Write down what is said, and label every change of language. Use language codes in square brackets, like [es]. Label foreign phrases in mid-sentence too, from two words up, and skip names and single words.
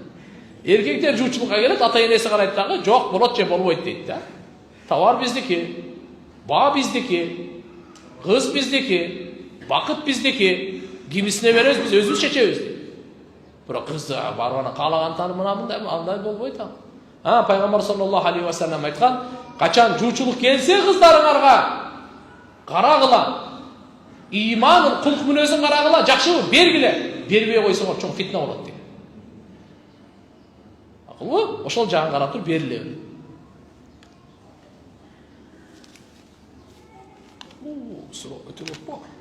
[ky] Эркектер жуучулукка келет, ата энеси карайт дагы, жок болот же болбойт дейт да. Товар биздики, баа биздики, кыз биздики, бакыт биздики, кимисине беребиз, биз өзүбүз чечебиз. Бирок кызды барып каалаган мындай андай болбойт ал. Пайгамбар [ar] صلى الله عليه وسلم [ky] айткан, качан жуучулук келсе кыздарыңарга карагыла, иманын, кулк мүнөзүн карагыла, жакшыбы бергиле, бербей койсоңор чоң фитна болот деген. Акылбы? Ошол жагын карап туруп бериле. Суроо өтө көп го.